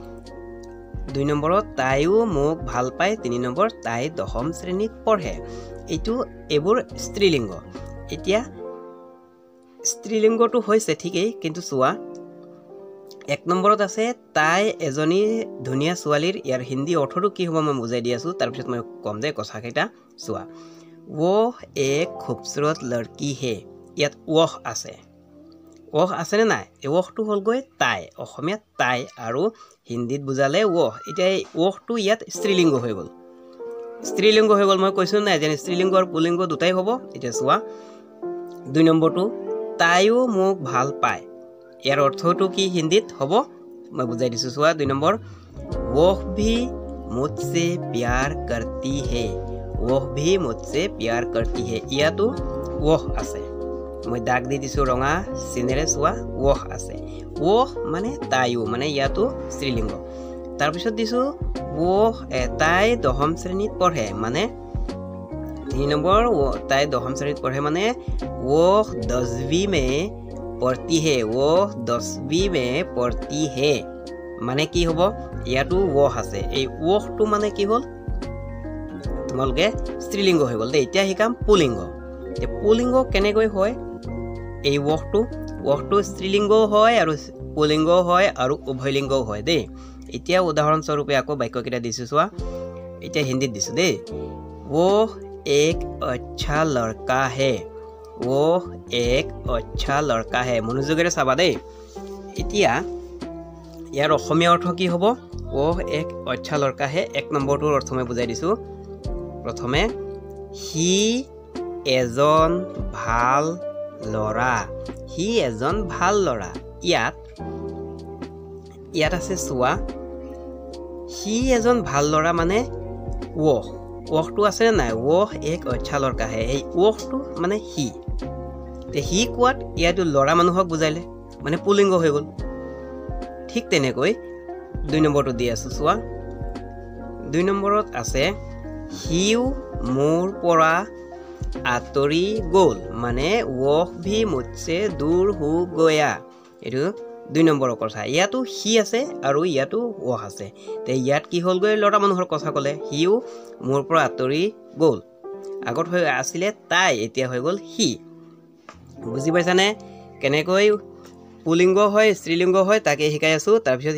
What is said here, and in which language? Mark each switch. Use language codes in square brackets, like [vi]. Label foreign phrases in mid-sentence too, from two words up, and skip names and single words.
[as] 2 নম্বৰত তাইও মোক ভাল পায় 3 নম্বৰ তাই 10ম শ্ৰেণীত পঢ়ে এইবোৰ স্ত্ৰীলিংগ এতিয়া স্ত্ৰীলিংগটো হৈছে ঠিকই কিন্তু চোৱা 1 নম্বৰত আছে তাই এজনী ধুনীয়া ছোৱালীৰ ইয়াৰ হিন্দী অৰ্থটো কি হ'ব মই বুজাই দি আছো তাৰ পিছত মই কম দে কথাকেইটা চোৱা [hi] वो एक खूबसूरत लड़की है [as] ইয়াত ওহ আছে নে নাই এই ওহটো হ'ল গৈ তাই অসমীয়াত তাই আৰু হিন্দীত বুজালে ওহ এতিয়া এই ওহটো ইয়াত স্ত্ৰীলিংগ হৈ গ'ল মই কৈছো নাই যে স্ত্ৰীলিংগ আৰু পুল্লিংগ দুটাই হ'ব এতিয়া চোৱা 2 নম্বৰটো তাইও মোক ভাল পায় ইয়াৰ অৰ্থটো কি হিন্দীত হ'ব মই বুজাই দিছো চোৱা 2 নম্বৰ [hi] वो भी मुझसे प्यार करती है [as] ইয়াতো ওহ আছে মই দাগ দি দিছো ৰঙা চিনেৰে চোৱা ওহ আছে ওহ মানে তাইও মানে ইয়াতো স্ত্ৰীলিংগ তাৰপিছত দিছো ওহ তাই 10ম শ্ৰেণীত পঢ়ে মানে 3 নম্বৰ তাই 10ম শ্ৰেণীত পঢ়ে মানে ওহ [hi] 10वीं में पढ़ती है [as] মানে কি হ'ব ইয়াতো ওহ আছে এই ওহটো মানে কি হ'ল তোমালোকে স্ত্ৰীলিংগ হৈ গ'ল দেই এতিয়া শিকাম পুল্লিংগ কেনেকৈ হয় এই ওহটো স্ত্ৰীলিংগও হয় আৰু পুল্লিংগও হয় আৰু উভয়লিংগও হয় দেই এতিয়া উদাহৰণস্বৰূপে আকৌ বাক্যকেইটা দিছো চোৱা এতিয়া হিন্দীত দিছো দেই [hi] वो एक अच्छा लड़का है [as] মনোযোগেৰে চাবা দেই এতিয়া ইয়াৰ অসমীয়া অৰ্থ কি হ'ব [hi] वो एक अच्छा लड़का है [as] 1 নম্বৰটোৰ অৰ্থ মই বুজাই দিছো প্ৰথমে হি এজন ভাল ল'ৰা ইয়াত আছে চোৱা হি এজন ভাল ল'ৰা মানে ওহটো আছে নে নাই [hi] वो एक अच्छा लड़का है [as] এই ওহটো মানে হি কোৱাত ইয়াতো ল'ৰা মানুহক বুজাইলে মানে পুল্লিংগ হৈ গ'ল ঠিক তেনেকৈ 2 নম্বৰটো দি আছো চোৱা 2 নম্বৰত আছে হিউ মোৰ পৰা আঁতৰি গ'ল মানে [hi] वो भी मुझसे दूर हो गया [as] এইটো 2 নম্বৰৰ কথা ইয়াতো হি আছে আৰু ইয়াতো ওহ আছে তে ইয়াত কি হ'ল গৈ ল'ৰা মানুহৰ কথা ক'লে হিউ মোৰ পৰা আঁতৰি গ'ল আগত হৈ আছিলে তাই এতিয়া হৈ গ'ল হি বুজি পাইছানে কেনেকৈ পুল্লিংগ হয় স্ত্ৰীলিংগ হয় তাকে শিকাই আছো তাৰপিছত